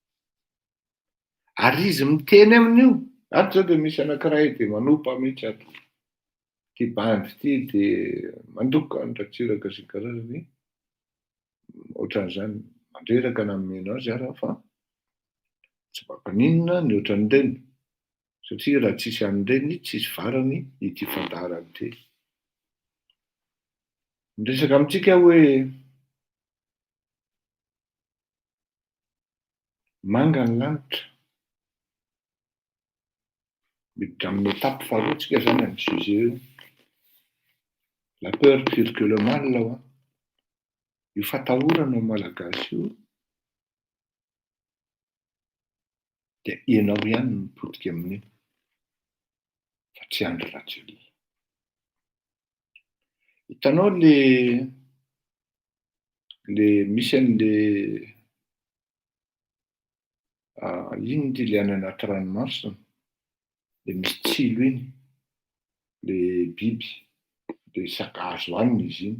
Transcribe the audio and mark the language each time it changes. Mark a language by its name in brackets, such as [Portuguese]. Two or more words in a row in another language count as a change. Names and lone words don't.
[Malagasy] Ary izy miteny amin'io, ato zao dia misy anankiray dia manompa mihitsy ato, ty bandy ty dia mandoko andratsiraka sy karazany, ohatran'izany mandreraka na nomena azy ary fa tsy mampaninona ny ohatran'ireny, satria raha tsisy an'ireny tsisy varany ity fandaharany ity. Miresaka amintsika hoe manga ny lanitra, miditra amin'ny étape faharoa tsika zany amin'ny sujet io. [French] La peur pire que le mal hoy. [Malagasy] Io fatahorana malagasy io dia ianao ihany no mipotika amin'io, fa tsy Andry Rajoelina. Hitanao le misy an'le ino ity le any anaty ranomasina, le misy tsilo iny, le biby, le sakazo haniny izy iny.